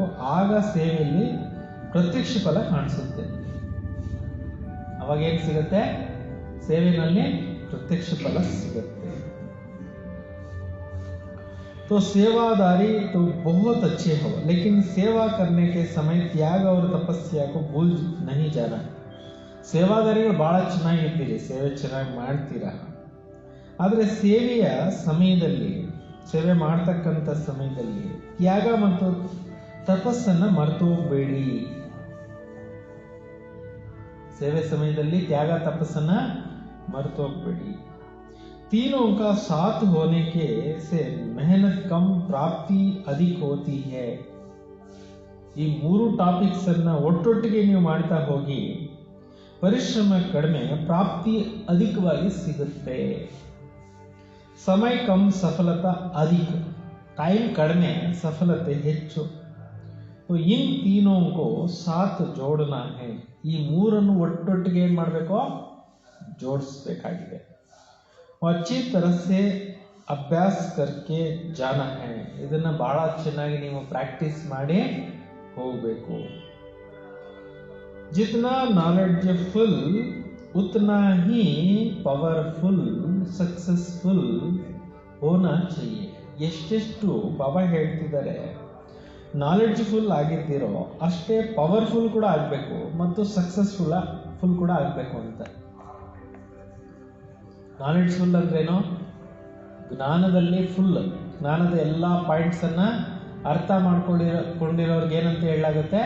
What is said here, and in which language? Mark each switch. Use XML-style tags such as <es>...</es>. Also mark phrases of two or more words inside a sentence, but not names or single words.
<kn>ಆಗ ಸೇವೆಯಲ್ಲಿ ಪ್ರತ್ಯಕ್ಷ ಫಲ ಕಾಣಿಸುತ್ತೆ. ಅವಾಗೇನು ಸಿಗುತ್ತೆ? ಸೇವೆಯಲ್ಲಿ ಪ್ರತ್ಯಕ್ಷ ಫಲ ಸಿಗುತ್ತೆ.</kn> <hi>तो सेवादारी तो बहुत अच्छे हो, लेकिन सेवा करने के समय त्याग और तपस्या को भूल नहीं जाना.</hi> <kn>ಸೇವಾದಾರಿಗಳು ಬಹಳ ಚೆನ್ನಾಗಿದ್ದೀರಿ, ಸೇವೆ ಚೆನ್ನಾಗಿ ಮಾಡ್ತೀರಾ, ಆದರೆ ಸೇವೆಯ ಸಮಯದಲ್ಲಿ ಸೇವೆ ಮಾಡ್ತಕ್ಕಂಥ ಸಮಯದಲ್ಲಿ ತ್ಯಾಗ ಮತ್ತು ತಪಸ್ಸನ್ನ ಮರೆತು ಹೋಗಬೇಡಿ. ಸೇವೆ ಸಮಯದಲ್ಲಿ ತ್ಯಾಗ ತಪಸ್ಸನ್ನ ಮರೆತು ಹೋಗಬೇಡಿ.</kn> <hi>तीनों का साथ होने के से मेहनत कम प्राप्ति अधिक होती है.</hi> <kn>ಈ ಮೂರು ಟಾಪಿಕ್ಸ್ ಅನ್ನ ಒಟ್ಟೊಟ್ಟಿಗೆ ನೀವು ಮಾಡ್ತಾ ಹೋಗಿ ಪರಿಶ್ರಮ ಕಡಿಮೆ, ಪ್ರಾಪ್ತಿ ಅಧಿಕವಾಗಿ ಸಿಗುತ್ತೆ.</kn> <hi>समय कम सफलता अधिक.</hi> <kn>ಟೈಮ್ ಕಡಿಮೆ, ಸಫಲತೆ ಹೆಚ್ಚು.</kn> <hi>इन तीनों को साथ जोड़ना है.</hi> <kn>ಈ ಮೂರನ್ನು ಒಟ್ಟೊಟ್ಟಿಗೆ ಏನ್ ಮಾಡಬೇಕು? ಜೋಡಿಸಬೇಕಾಗಿದೆ.</kn> <hi>अच्छी तरह से अभ्यास करके जाना है.</hi> <kn>ಇದನ್ನ ಬಹಳ ಚೆನ್ನಾಗಿ ನೀವು ಪ್ರಾಕ್ಟೀಸ್ ಮಾಡಿ ಹೋಗಬೇಕು.</kn> <hi>जितना नॉलेजफुल उतना ही</hi> <en>powerful successful</en> <hi>होना चाहिए.</hi> <kn>ಎಷ್ಟೆಷ್ಟು ಬಾಬಾ ಹೇಳ್ತಿದ್ದಾರೆ ನಾಲೆಡ್ಜ್ಫುಲ್ ಆಗಿದ್ದೀರೋ ಅಷ್ಟೇ ಪವರ್ಫುಲ್ ಕೂಡ ಆಗಬೇಕು ಮತ್ತು ಸಕ್ಸಸ್ಫುಲ್ ಕೂಡ ಆಗಬೇಕು ಅಂತ. ನಾಲೆಡ್ಜ್ಫುಲ್ ಅಂದ್ರೇನು? ಜ್ಞಾನದಲ್ಲಿ ಫುಲ್, ಜ್ಞಾನದ ಎಲ್ಲ ಪಾಯಿಂಟ್ಸನ್ನು ಅರ್ಥ ಮಾಡ್ಕೊಂಡಿರೋರ್ಗೆ ಏನಂತ ಹೇಳಲಾಗುತ್ತೆ?</kn>